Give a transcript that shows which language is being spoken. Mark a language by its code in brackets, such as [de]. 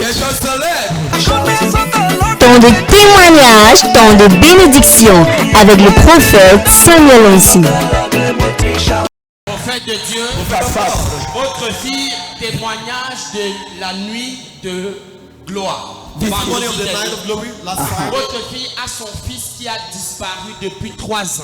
[fr] Quelqu'un se lève. Temps de témoignage, temps de bénédiction avec le prophète Samuel Onsi. Prophète de Dieu, votre fille, témoignage de la nuit de gloire. [en] Testimony of the night of glory last Friday. [fr] Votre fille a son fils qui a disparu depuis 3 ans.